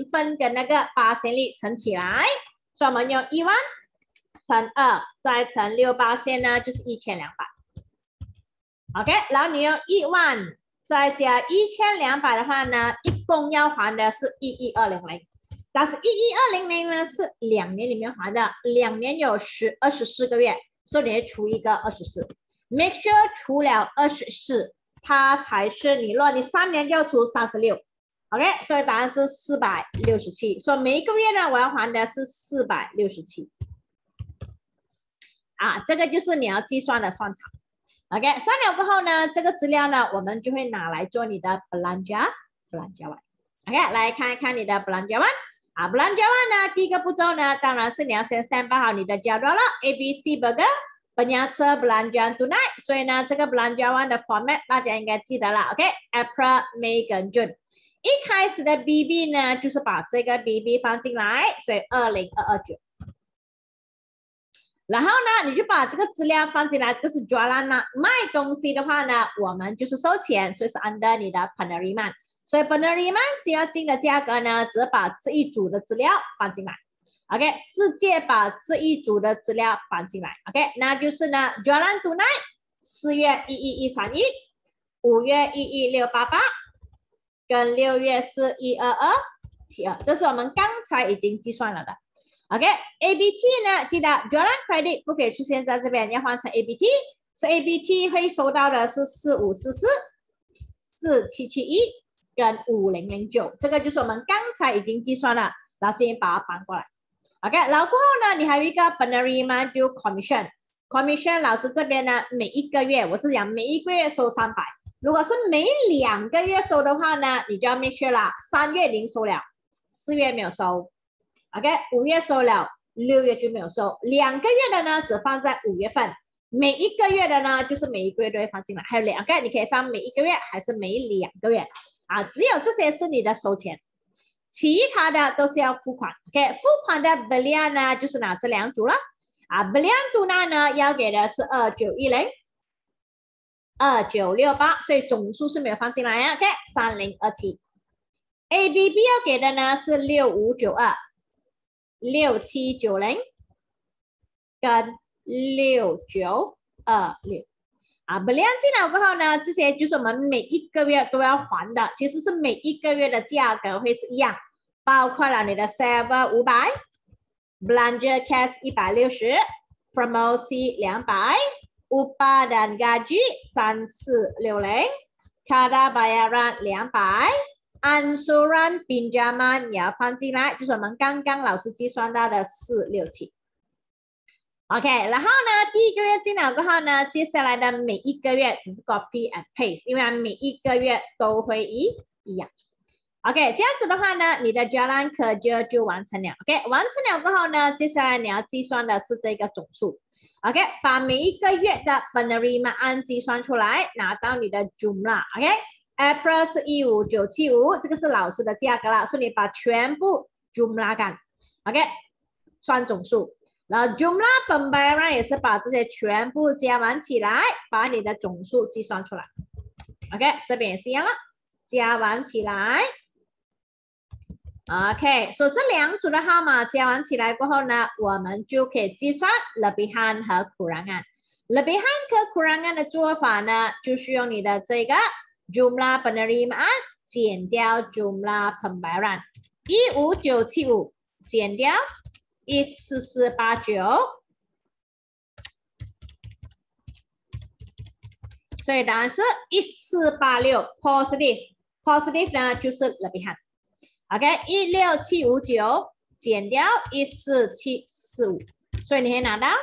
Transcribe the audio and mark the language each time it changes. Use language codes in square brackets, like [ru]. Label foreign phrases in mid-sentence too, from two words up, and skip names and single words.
[zh] 份跟那个%率乘起来，所以我们用1万乘2再乘6%呢就是1200。OK，然后你用1万再加1200的话呢，一共要还的是11200，但是11200呢是2年里面还的，2年有24个月，所以你除一个 24， [en] make sure [zh] 除了24，它才是你，如果你3年就要除36。OK， 所以答案是467，所以每一个月呢，我要还的是467。啊，这个就是你要计算的算场。OK， 算了过后呢，这个资料呢，我们就会拿来做你的 [ms] belanja one。 [zh] OK， 来看一看你的 [ms] belanja one。 [zh] 啊 ， [ms] belanja one [zh] 呢，第一个步骤呢，当然是你要先 standby 好你的jadual了 ， [ms] ABC burger penyaca belanja tunai。 [zh] 所以呢，这个 [ms] belanja one [zh] 的 format 大家应该记得了。OK， [en] April、May [zh] 跟 June。一开始的 BB 呢，就是把这个 BB 放进来，所以20229。然后呢，你就把这个资料放进来，这个是 jualan 嘛，卖东西的话呢，我们就是收钱，所以是 under 你的 penerimaan， 所以 penerimaan 需要进的价格呢，只把这一组的资料放进来 ，OK， 直接把这一组的资料放进来 ，OK， 那就是呢 [ms] jualan tunai [zh] 4 月11131， 5月11688，跟6月是12272，这是我们刚才已经计算了的。OK，ABT 呢，记得 [ms] jualan credit [zh] 不可以出现在这边，要换成 ABT， 所以 ABT 会收到的是 4544、4771跟5009，这个就是我们刚才已经计算了，老师先把它搬过来。OK， 然后过后呢，你还有一个 [ms] penerimaan due [zh] commission，老师这边呢，每一个月，我是讲每一个月收300，如果是每2个月收的话呢，你就要 [en] make sure [zh] 啦，3月已经收了，4月没有收。OK， 5月收了，6月就没有收，2个月的呢只放在5月份，每一个月的呢就是每一个月都会放进来，还有2个，你可以放每一个月还是每2个月啊？只有这些是你的收钱，其他的都是要付款。OK， 付款的 belian 呢就是拿这2组了啊 ， [ms] belian tunai [zh] 呢要给的是 2910、2968，所以总数是没有放进来啊。OK，3027，ABB 要给的呢是 6592。6790跟6926啊 ，belian 进来过后呢，这些就是我们每一个月都要还的，其实是每一个月的价格会是一样，包括了你的 server 500、 [ms] belanja cash [zh] 160、promosi 200、 [ms] upah dan gaji [zh] 3460、 [ms] kada bayaran [zh] 200。 [ms] ansuran pinjaman [zh] 也要放进来，就是我们刚刚老师计算到的467。OK， 然后呢，第一个月进来过后呢，接下来的每一个月只是 [en] copy and paste， [zh] 因为每一个月都会一样。OK， 这样子的话呢，你的 [ms] jalan kerja [zh] 就完成了。OK， 完成了过后呢，接下来你要计算的是这个总数。OK， 把每一个月的 penerimaan 计算出来，拿到你的 jumlah。OK。April 是15975，这个是老师的价格了，所以你把全部 jumlah 干 ，OK， 算总数，然后 [ms] jumlah pembayaran [zh] 也是把这些全部加完起来，把你的总数计算出来 ，OK， 这边也是一样了，加完起来，OK， 所以这2组的号码加完起来过后呢，我们就可以计算 lebihan 和 kurangan。lebihan 和 kurangan 的做法呢，就是用你的这个。 [ms] jumlah penerimaan [zh] 减掉 [ms] jumlah pembayaran [zh] 15975 减掉 14489，所以答案是1486 positive 呢就是 lebihan。OK， 16759减掉14745，所以你可以拿到